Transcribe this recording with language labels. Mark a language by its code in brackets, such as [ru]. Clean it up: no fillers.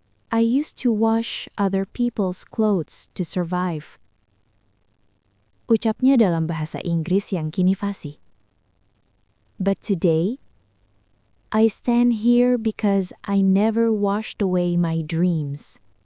[en] I used to wash other people's clothes to survive. [id] Ucapnya dalam bahasa Inggris yang kini fasih. [en] But today, I stand here because I never washed away my dreams.